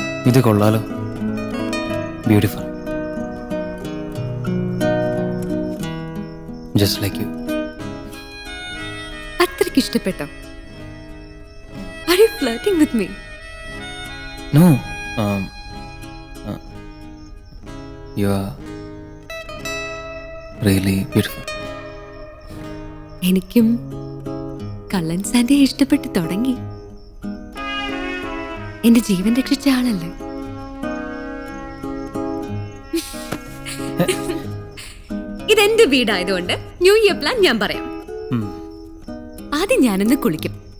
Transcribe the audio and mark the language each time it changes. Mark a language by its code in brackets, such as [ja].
[ml] ഇത് കൊള്ളാലോ, [en] Beautiful, just like you. [ml] അത്രയ്ക്ക് ഇഷ്ടപ്പെട്ടോ? [en] Are you flirting with me? No, you are really beautiful. [ml] എനിക്കും കള്ളൻ സാന്റയെ ഇഷ്ടപ്പെട്ട് തുടങ്ങി. എന്റെ ജീവൻ രക്ഷിച്ച ആളല്ലേ. ഇതെന്റെ വീടായതുകൊണ്ട് ന്യൂ ഇയർ പ്ലാൻ ഞാൻ പറയാം. ആദ്യം ഞാനൊന്ന് കുളിക്കും.